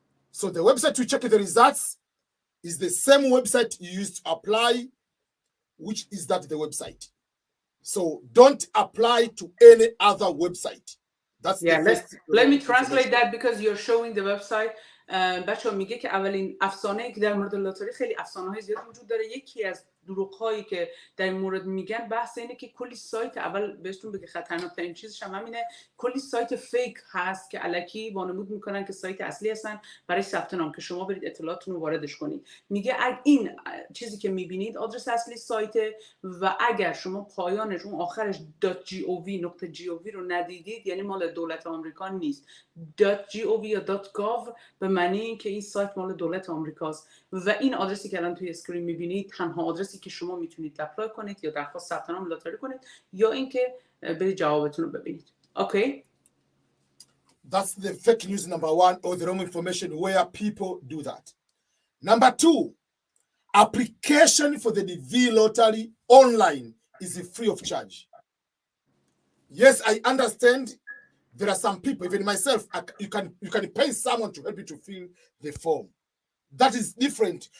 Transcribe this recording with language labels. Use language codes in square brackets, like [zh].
[en] So the website to check the results is the same website you used to apply, which is that the website. So don't apply to any other website. That's let me translate that because you're showing the website. [fa] بچه‌ها میگه که اولین افسانه‌ای که در مورد لاتاری، خیلی افسانه‌های زیاد وجود داره، یکی از دروغ‌هایی که در این مورد میگن بحث اینه که کلی سایت، اول بهتون بگه خطرناک‌ترین چیزش هم همینه، کلی سایت فیک هست که الکی وانمود میکنن که سایت اصلی هستن برای ثبت نام که شما برید اطلاعاتتون رو واردش کنید. میگه این چیزی که میبینید آدرس اصلی سایت و اگر شما پایانش اون آخرش .gov رو ندیدید یعنی مال دولت آمریکا نیست. .gov یا .gov به معنی این که این سایت مال دولت آمریکاست و این آدرسی که الان توی اسکرین میبینید تنها آدرسی که شما میتونید اپلای کنید یا درخواست ثبت نام لاتاری کنید یا اینکه برید جوابتون رو ببینید. [en] Okay? That's the fake news number one, or the wrong information where people do that. Number two, application for the DV lottery online is free of charge. Yes, I understand there are some people, even myself, you can pay someone to help you to fill the form. That is different.